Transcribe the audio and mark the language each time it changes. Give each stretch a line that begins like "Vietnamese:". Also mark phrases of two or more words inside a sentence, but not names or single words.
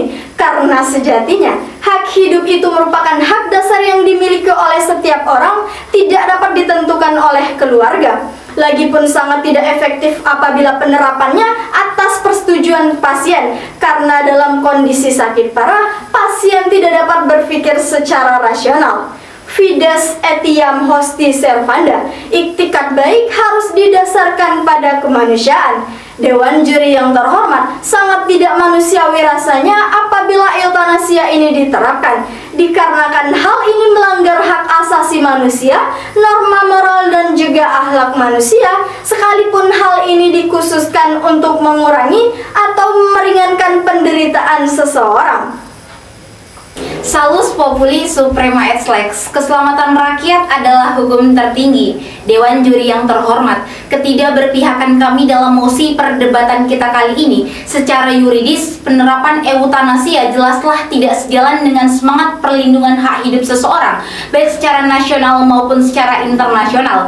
Indonesian: Karena sejatinya, hak hidup itu merupakan hak dasar yang dimiliki oleh setiap orang, tidak dapat ditentukan oleh keluarga. Lagipun sangat tidak efektif apabila penerapannya atas persetujuan pasien, karena dalam kondisi sakit parah, pasien tidak dapat berpikir secara rasional.
Latin: Fides etiam hosti servanda,
Indonesian: iktikat baik harus didasarkan pada kemanusiaan. Dewan juri yang terhormat, sangat tidak manusiawi rasanya apabila eutanasia ini diterapkan, dikarenakan hal ini melanggar hak asasi manusia, norma moral dan juga akhlak manusia, sekalipun hal ini dikhususkan untuk mengurangi atau meringankan penderitaan seseorang.
Latin: Salus populi suprema et lex.
Indonesian: Keselamatan rakyat adalah hukum tertinggi. Dewan juri yang terhormat, ketidakberpihakan kami dalam mosi perdebatan kita kali ini secara yuridis, penerapan eutanasia jelaslah tidak sejalan dengan semangat perlindungan hak hidup seseorang, baik secara nasional maupun secara internasional.